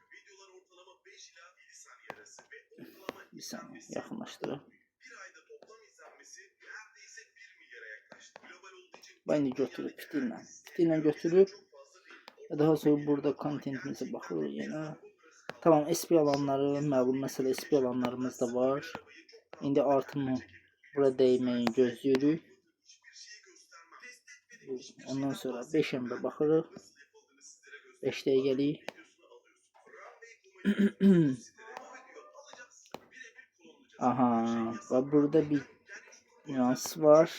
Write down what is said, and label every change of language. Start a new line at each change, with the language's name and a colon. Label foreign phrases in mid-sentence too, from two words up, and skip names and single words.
Turkish: Bir saniye yakınlaştıralım. Ben de götürüp fitillə götürüp daha sonra burada contentimize bakıyoruz yine.
Azerbaijani: Tamam, SP alanları məlum məsələ, SP alanlarımız da var. İndi artımı burada değmeyi gözləyirik. Ondan sonra 5M-ə baxırıq. 5 dəqiqəlik. Aha,
Turkish: ve burada bir nüans var.